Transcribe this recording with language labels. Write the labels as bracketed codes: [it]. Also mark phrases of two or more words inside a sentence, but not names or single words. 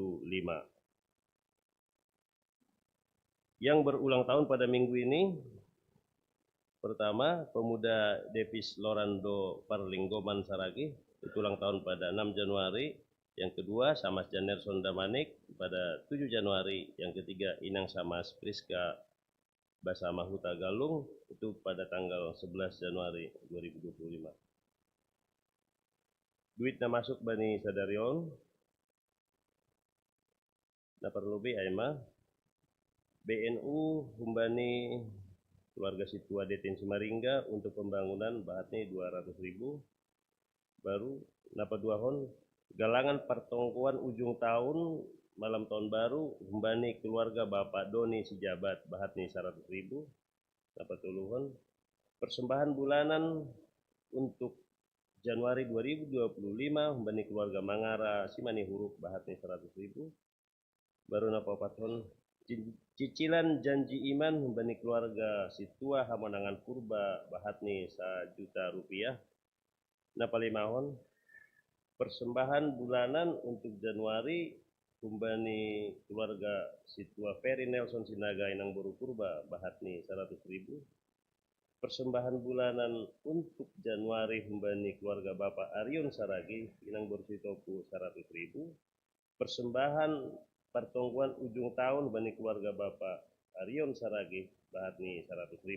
[id] Yang berulang tahun pada minggu ini, pertama, pemuda Devis Lorando Parlinggoman Saragi, itu ulang tahun pada 6 Januari. Yang kedua, Samas Janerson Damanik pada 7 Januari. Yang ketiga, Inang Samas Priska Basama Huta Galung, itu pada tanggal 11 Januari 2025. [bts] duit na masuk bani sadarion na perlubi aima BNU humbani keluarga Situa Detensi Maringga [id] untuk pembangunan [bts] bahatnya 200.000 baru napa duahon galangan pertongkuan ujung tahun [id] malam tahun baru [bts] humbani [id] keluarga Bapak [bts] Doni Sijabat bahatnya 100.000 napa tuluhon [id] persembahan bulanan untuk Januari [bts] 2025 humbani keluarga Mangara Simani Huruf bahatnya 100.000 baru napa paton [id] cicilan janji iman [bts] humbani keluarga Situa Hamonangan Purba bahatni Rp1.000.000 napa limahon [id] persembahan bulanan untuk Januari [bts] humbani keluarga Situa Ferry Nelson Sinaga Inang Boru Purba bahatni 100.000 [id] persembahan bulanan untuk Januari [bts] humbani [id] keluarga Bapak [bts] Arion Saragi Inang Boru Sitopu 100.000 persembahan pertongkuan ujung tahun humbani [id] keluarga Bapak [bts] Arion Saragi bahatni 100.000